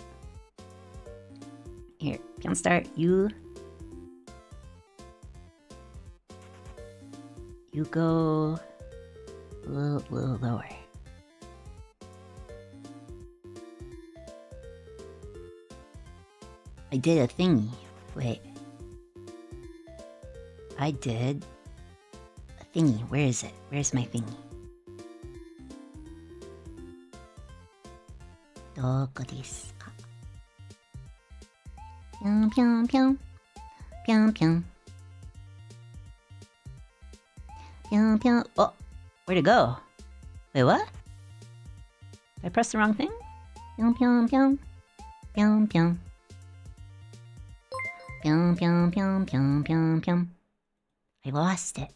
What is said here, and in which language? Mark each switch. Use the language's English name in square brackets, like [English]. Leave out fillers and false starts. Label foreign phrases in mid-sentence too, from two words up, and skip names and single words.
[English] Here, Pyonstar, you go a little lower. I did a thingy. Wait. I did a thingy. Where is it? Where's my thingy? [Japanese] Doko desu ka? [English] Pyong. Oh, where'd it go? Wait, what? Did I press the wrong thing? Pyong. I lost it.